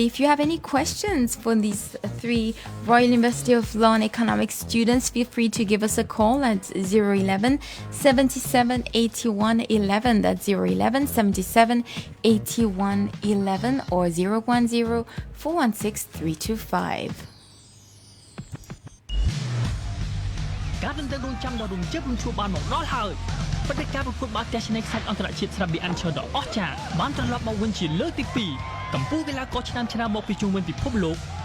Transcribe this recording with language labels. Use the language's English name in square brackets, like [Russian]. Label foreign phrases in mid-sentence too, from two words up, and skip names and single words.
[English] If you have any questions for these three Royal University of Law and Economics students, feel free to give us a call at 011 77 81 11. That's 011 77 81 11 or 010 416-325. [Khmer] ការដណ្ដឹងរងចាំដល់រំជើបមិនជួបបានមកដល់ហើយព្រឹត្តិការណ៍ប្រកួតបាល់ទះឆ្នេរខ្សាច់អន្តរជាតិស្រាប់ប៊ីអានឈើដ៏អស្ចារ្យបានត្រឡប់មកវិញជាលើកទី2 កម្ពុជាកីឡាករឆ្នាំមកពីជុំវិញពិភពលោកនឹង